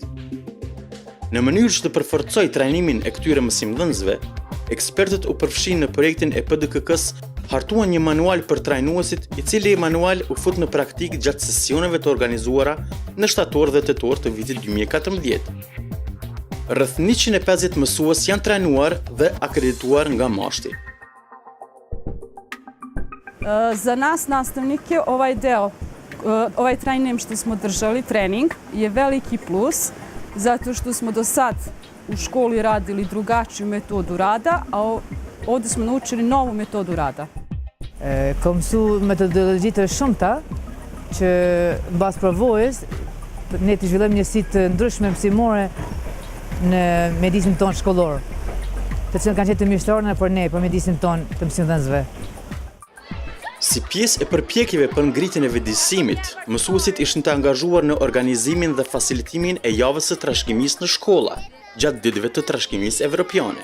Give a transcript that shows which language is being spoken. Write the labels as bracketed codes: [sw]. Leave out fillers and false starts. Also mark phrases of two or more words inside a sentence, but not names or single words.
[sq] Në mënyrë që të përforcoj trajnimin e këtyre mësimdhënësve, ekspertët u përfshin në projektin e PDKK-s hartuan një manual për trajnuesit, I cili manual u fut në praktik gjatë sesioneve të organizuara në shtator dhe tetor të vitit 2014. Rreth 150 mësues janë trajnuar dhe akredituar nga mashti. [bs] Za nas nastavnike ovaj trajnim što smo držali, trening, je veliki plus, zato što smo do sad u školi radili drugačiju metodu rada, a ovdje smo naučili novu metodu rada. [sq] Kam mësu metodologji të shumta që mbas provojës ne të zhvillojmë njësi të ndryshme mësimore në mjedisin tonë shkollor, të cilën kanë qenë të mjeshtarë për ne, për mjedisin tonë të mësimdhënësve. Si pjesë e përpjekjeve për ngritjen e vëdësimit, mësuesit ishin të angazhuar në organizimin dhe facilitimin e javës së trashëgimisë në shkolla, gjatë ditëve të trashëgimisë evropiane.